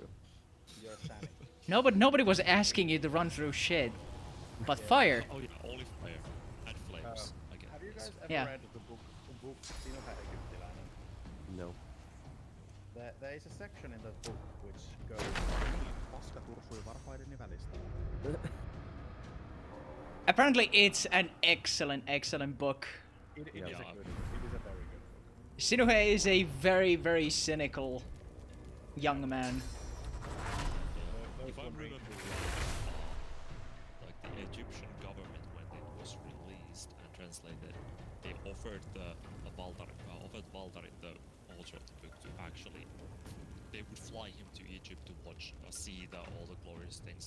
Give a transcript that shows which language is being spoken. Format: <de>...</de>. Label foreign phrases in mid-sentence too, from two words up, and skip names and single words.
<en>You're Sonic. Nobody was asking you to run through shit. But fire. Oh yeah, only fire and flames. I guess. Have you guys ever Yeah. read the book Sinä Egyptiläinen? No. There is a section in that book which goes</en> <fi>paska tursui varpaideni välistä.</fi> <en>Apparently it's an excellent book. It is a very good book. Sinuhe is a very cynical young man. If I remember like the Egyptian government when it was released and translated, they offered Valdarin, the author of the book, to actually they would fly him to Egypt to watch, see all the glorious things.</en>